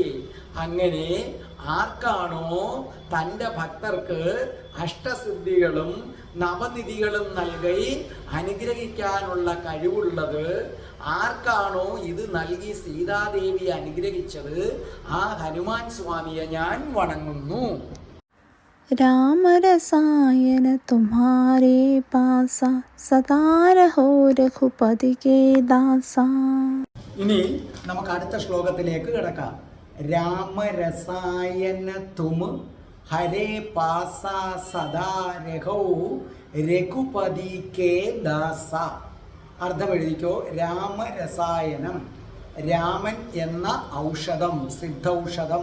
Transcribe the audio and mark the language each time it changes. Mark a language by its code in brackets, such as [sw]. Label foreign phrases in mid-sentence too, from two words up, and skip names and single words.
[ml] അങ്ങനെ ആർക്കാണോ തൻ്റെ ഭക്തർക്ക് അഷ്ടസിദ്ധികളും നവനിധികളും നൽകി അനുഗ്രഹിക്കാനുള്ള കഴിവുള്ളത്, ആർക്കാണോ ഇത് നൽകി സീതാദേവി അനുഗ്രഹിച്ചത്, ആ ഹനുമാൻ സ്വാമിയെ ഞാൻ വണങ്ങുന്നു. [awa] राम रसायन तुम्हारे पासा सदा रहो रघुपति के दासा. [ml] ഇനി നമുക്ക് അടുത്ത ശ്ലോകത്തിലേക്ക് കിടക്കാം. [awa] रामरसायन तुम हरे पास सदा रघो रघुपति के दास. [ml] അർത്ഥം എഴുതിക്കോ. രാമരസായനം, രാമൻ എന്ന ഔഷധം, സിദ്ധൌഷധം.